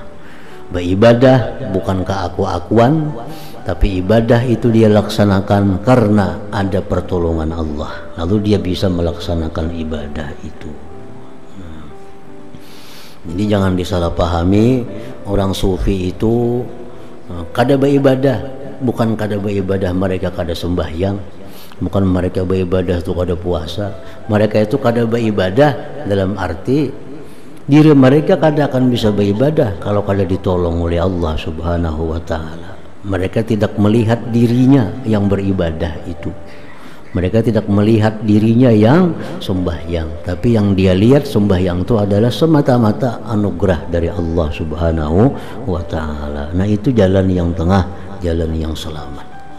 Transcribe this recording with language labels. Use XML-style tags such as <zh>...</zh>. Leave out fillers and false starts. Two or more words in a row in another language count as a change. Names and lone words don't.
<id>Beribadah bukan keaku-akuan, tapi ibadah itu dia laksanakan karena ada pertolongan Allah, lalu dia bisa melaksanakan ibadah itu. Jadi jangan disalahpahami, orang sufi itu kada beribadah, bukan kada beribadah mereka kada sembahyang, bukan mereka beribadah itu kada puasa. Mereka itu kada beribadah dalam arti Diri mereka kada akan bisa beribadah kalau kada ditolong oleh Allah</id> <ar>سبحانه وتعالى.</ar> <id>Mereka tidak melihat dirinya yang beribadah itu. Mereka tidak melihat dirinya yang sembahyang, tapi yang dia lihat sembahyang itu adalah semata-mata anugerah dari Allah</id> <ar>سبحانه وتعالى.</ar> <id>Nah, itu jalan yang tengah, jalan yang selamat.</id>